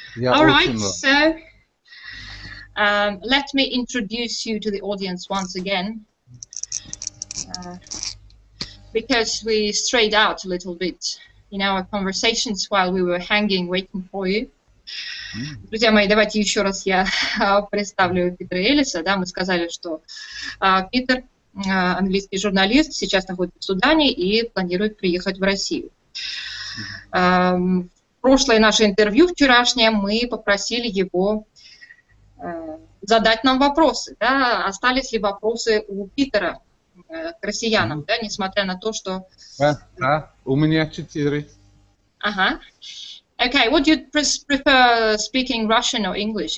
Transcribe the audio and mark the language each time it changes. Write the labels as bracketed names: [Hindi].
[English] All right, so let me introduce you to the audience once again, because we strayed out a little bit in our conversations while we were hanging, waiting for you. [Russian] Друзья мои, давайте еще раз я представлю Питера Эллиса. Да, мы сказали, что Питер, английский журналист, сейчас находится в Судане и планирует приехать в Россию. В прошлое наше интервью вчерашнее мы попросили его задать нам вопросы. Да, остались ли вопросы у Питера к россиянам, да, несмотря на то, что... У меня 4. [English] Okay, would you prefer speaking Russian or English?